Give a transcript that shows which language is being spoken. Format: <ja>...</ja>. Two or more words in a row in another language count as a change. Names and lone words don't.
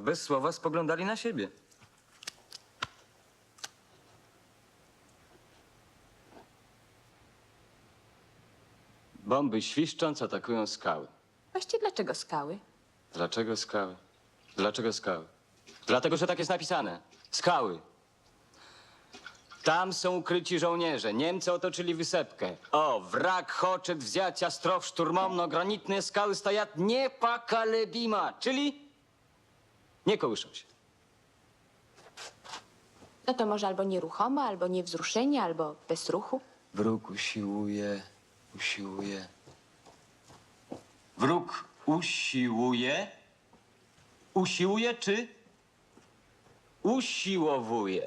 <pl>Bez słowa spoglądali na siebie. Bomby świszcząc atakują skały. Właściwie dlaczego skały? Dlaczego skały? Dlaczego skały? Dlatego, że tak jest napisane. Skały. Tam są ukryci żołnierze. Niemcy otoczyli wysepkę.</pl> <ru>O, wrak хочет взять остров штурмом, но гранитные скалы стоят непоколебимо.</ru> <pl>Czyli nie kołyszą się. No to może albo nieruchomo, albo niewzruszenie, albo bez ruchu. Wróg usiłuje. Wróg usiłuje. Usiłuje czy usiłowuje?</pl>